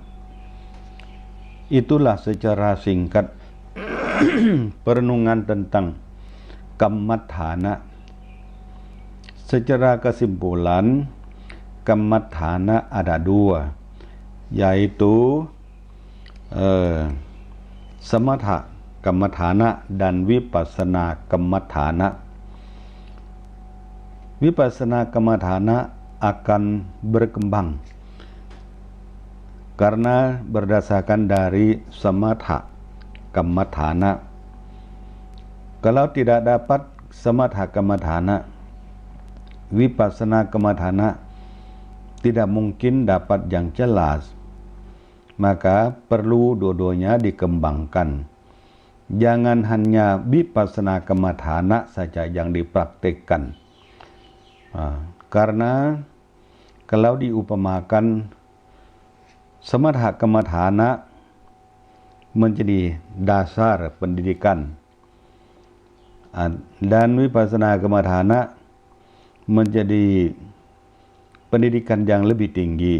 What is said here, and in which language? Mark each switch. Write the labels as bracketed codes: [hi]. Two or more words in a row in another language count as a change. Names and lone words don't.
[id] Itulah secara singkat perenungan tentang kammathana. Secara kesimpulan, kammathana ada 2, yaitu [pi] samatha kammathana [id] dan [pi] vipassana kammathana. Vipassana kammathana [id] akan berkembang karena berdasarkan dari [pi] samatha kammatthana. [id] Kalau tidak dapat [pi] samatha kammatthana, vipassana kammatthana [id] tidak mungkin dapat yang jelas. Maka perlu dua-duanya dikembangkan. Jangan hanya [pi] vipassana kammatthana [id] saja yang dipraktikkan. Karena kalau diupamakan [pi] samatha kammatthana [id] menjadi dasar pendidikan, dan [pi] vipassana kammatthana [id] menjadi pendidikan yang lebih tinggi.